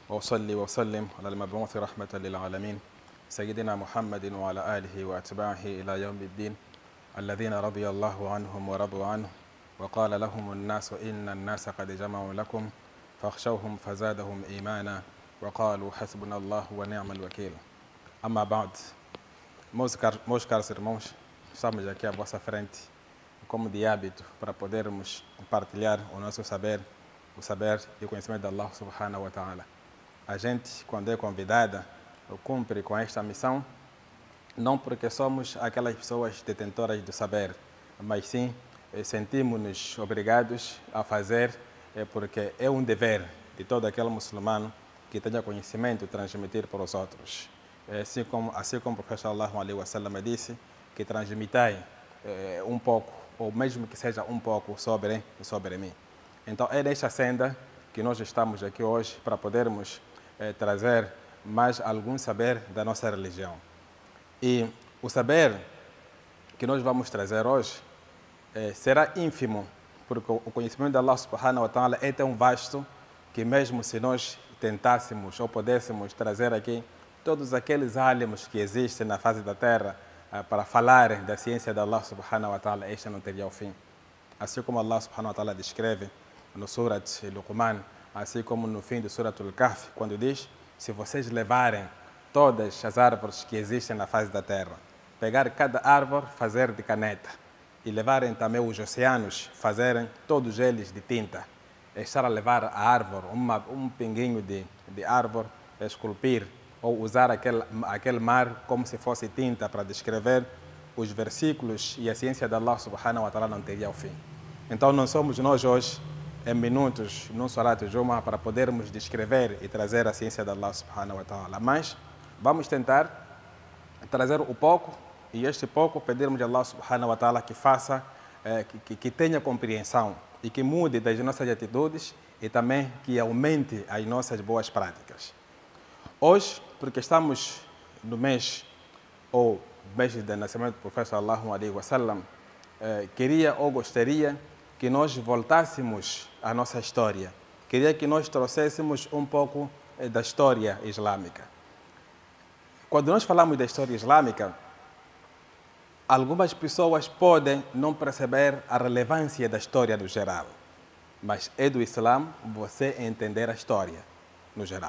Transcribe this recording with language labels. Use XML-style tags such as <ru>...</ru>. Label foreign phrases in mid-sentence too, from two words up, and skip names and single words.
<ar>وأصلي وأسلم على المبعوث رحمة للعالمين سيدنا محمد وعلى آله وأتباعه إلى يوم الدين الذين رضي الله عنهم ورضوا عنه وقال لهم الناس إن الناس قد جمعوا لكم فاخشوهم فزادهم إيمانا وقالوا حسبنا الله ونعم الوكيل. أما بعد,</ar> <pt>meus caros irmãos, estamos aqui à vossa frente, como de hábito, para podermos partilhar o nosso saber, o saber e o conhecimento de Allah</pt> <ar>سبحانه وتعالى.</ar> <pt>A gente, quando é convidada, cumpre com esta missão, não porque somos aquelas pessoas detentoras do saber, mas sim sentimos-nos obrigados a fazer, porque é um dever de todo aquele muçulmano que tenha conhecimento transmitir para os outros. Assim como o profeta</pt> <ar>صلى الله عليه وسلم</ar> <pt>disse, que transmitai um pouco, ou mesmo que seja um pouco sobre mim. Então é nesta senda que nós estamos aqui hoje para podermos trazer mais algum saber da nossa religião. E o saber que nós vamos trazer hoje será ínfimo, porque o conhecimento de Allah</pt> <ar>سبحانه وتعالى</ar> <pt>é tão vasto que mesmo se nós tentássemos ou pudéssemos trazer aqui todos aqueles álamos que existem na face da terra para falar da ciência de Allah</pt> <ar>سبحانه وتعالى,</ar> <pt>este não teria o fim. Assim como Allah</pt> <ar>سبحانه وتعالى</ar> <pt>descreve no Surat Luqman, assim como no fim do Surat Al-Kahf, quando diz: se vocês levarem todas as árvores que existem na face da terra, pegar cada árvore, fazer de caneta, e levarem também os oceanos, fazerem todos eles de tinta, estar a levar a árvore, um pinguinho de árvore, esculpir, ou usar aquele mar como se fosse tinta para descrever os versículos e a ciência de Allah</pt> <ar>سبحانه وتعالى,</ar> <pt>não teria o fim. Então não somos nós hoje, em minutos, num</pt> <ar>صلاة الجمعة,</ar> <pt>para podermos descrever e trazer a ciência de Allah</pt> <ar>سبحانه وتعالى,</ar> <pt>mas vamos tentar trazer o pouco, e este pouco pedirmos de Allah</pt> <ar>سبحانه وتعالى</ar> <pt>que faça, que tenha compreensão e que mude das nossas atitudes e também que aumente as nossas boas práticas. Hoje, porque estamos no mês do nascimento do profeta</pt> <ar>صلى الله عليه وسلم,</ar> <pt>queria ou gostaria que nós voltássemos à nossa história. Queria que nós trouxéssemos um pouco da história islâmica. Quando nós falamos da história islâmica, algumas pessoas podem não perceber a relevância da história no geral, mas é do Islã você entender a história no geral.</pt>